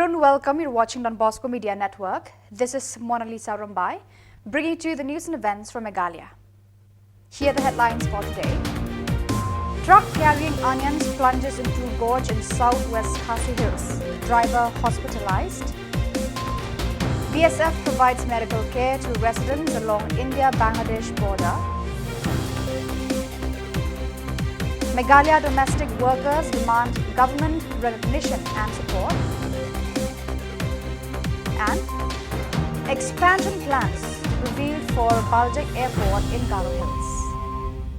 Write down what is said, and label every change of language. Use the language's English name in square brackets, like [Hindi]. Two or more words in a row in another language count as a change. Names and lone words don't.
[English] Welcome, you're watching Donbosco Media Network. This is Mona Lisa Rumbai, bringing to you the news and events from Meghalaya. Here are the headlines for today. Truck carrying onions plunges into gorge in southwest Khasi Hills. Driver hospitalized. BSF provides medical care to residents along India-Bangladesh border. Meghalaya domestic workers demand government recognition and support. And expansion plans revealed for Baljek Airport in Garo Hills.